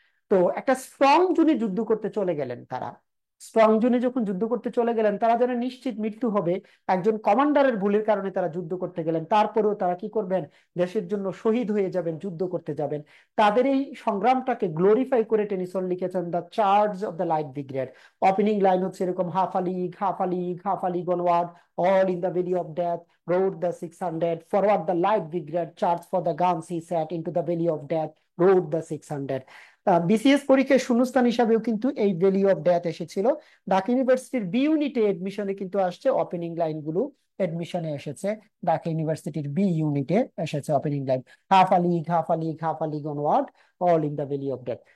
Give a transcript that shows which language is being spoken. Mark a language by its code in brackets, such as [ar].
[bn] তো একটা স্ট্রং জোনে যুদ্ধ করতে চলে গেলেন তারা। স্ট্রং জোনে যখন যুদ্ধ করতে চলে গেলেন, তারা যেন নিশ্চিত মৃত্যু হবে, একজন কমান্ডারের ভুলের কারণে তারা যুদ্ধ করতে গেলেন, তারপরেও তারা কি করবেন, দেশের জন্য শহীদ হয়ে যাবেন, যুদ্ধ করতে যাবেন। তাদের এই সংগ্রামটাকে গ্লোরিফাই করে টেনিসন লিখেছেন the charge of the light brigade. Opening line হচ্ছে এরকম, [en] Half a league, half a league, half a league onward, all in the valley of death rode the 600, forward the light brigade, charge for the guns he set, into the valley of death rode the 600। [bn] BCS পরীক্ষায় শূন্যস্থান হিসাবেও কিন্তু এই valley of death এসেছিল। ঢাকা ইউনিভার্সিটির B ইউনিটে এডমিশনে কিন্তু আসছে ওপেনিং লাইন গুলো, এডমিশনে এসেছে। ঢাকা ইউনিভার্সিটির বি ইউনিটে এসেছে opening line, [en] Half a league, half a league, half a league onward, all in the valley of death.